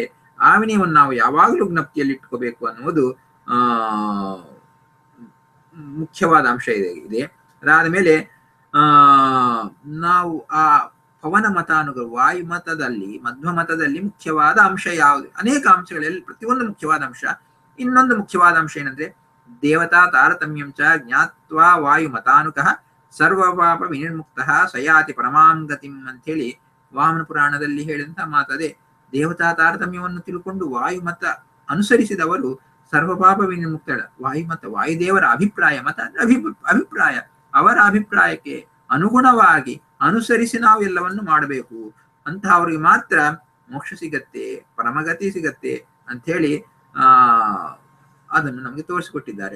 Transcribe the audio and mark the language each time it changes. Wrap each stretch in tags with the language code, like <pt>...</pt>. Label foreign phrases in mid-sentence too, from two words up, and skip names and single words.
<kn>ಆ ವಿನಯವನ್ನು ನಾವು ಯಾವಾಗಲೂ ಜ್ಞಪ್ತಿಯಲ್ಲಿ ಇಟ್ಕೋಬೇಕು ಅನ್ನುವುದು ಮುಖ್ಯವಾದ ಅಂಶ ಇದೆ. ಅದಾದ ಮೇಲೆ ನಾವು ಆ ಪವನ ಮತಾನುಗರು ವಾಯು ಮತದಲ್ಲಿ ಮಧ್ವ ಮತದಲ್ಲಿ ಮುಖ್ಯವಾದ ಅಂಶ ಯಾವುದು? ಅನೇಕ ಅಂಶಗಳಲ್ಲಿ ಪ್ರತಿಯೊಂದು ಮುಖ್ಯವಾದ ಅಂಶ. ಇನ್ನೊಂದು ಮುಖ್ಯವಾದ ಅಂಶ ಏನಂದ್ರೆ</kn> <sa>ದೇವತಾ ತಾರತಮ್ಯಂ ಚ ಜ್ಞಾತ್ವಾ ವಾಯು ಮತಾನುಕಃ ಸರ್ವಪಾಪ ವಿನಿರ್ಮುಕ್ತ ಸಯಾತಿ ಪರಮಾಂ ಗತಿಂ</sa> <kn>ಅಂತ ಹೇಳಿ ವಾಮನ ಪುರಾಣದಲ್ಲಿ ಹೇಳಿದಂತ ಮಾತದೆ. ದೇವತಾ ತಾರತಮ್ಯವನ್ನು ತಿಳ್ಕೊಂಡು ವಾಯುಮತ ಅನುಸರಿಸಿದವರು ಸರ್ವಪಾಪ ವಿನಿಮುಕ್ತಳ. ವಾಯುಮತ ವಾಯುದೇವರ ಅಭಿಪ್ರಾಯ ಮತ ಅಂದ್ರೆ ಅಭಿಪ್ರಾಯ, ಅವರ ಅಭಿಪ್ರಾಯಕ್ಕೆ ಅನುಗುಣವಾಗಿ ಅನುಸರಿಸಿ ನಾವು ಎಲ್ಲವನ್ನು ಮಾಡಬೇಕು ಅಂತ ಅವ್ರಿಗೆ ಮಾತ್ರ ಮೋಕ್ಷ ಸಿಗತ್ತೆ, ಪರಮಗತಿ ಸಿಗತ್ತೆ ಅಂತ ಹೇಳಿ ಅದನ್ನು ನಮಗೆ ತೋರಿಸಿಕೊಟ್ಟಿದ್ದಾರೆ.</kn>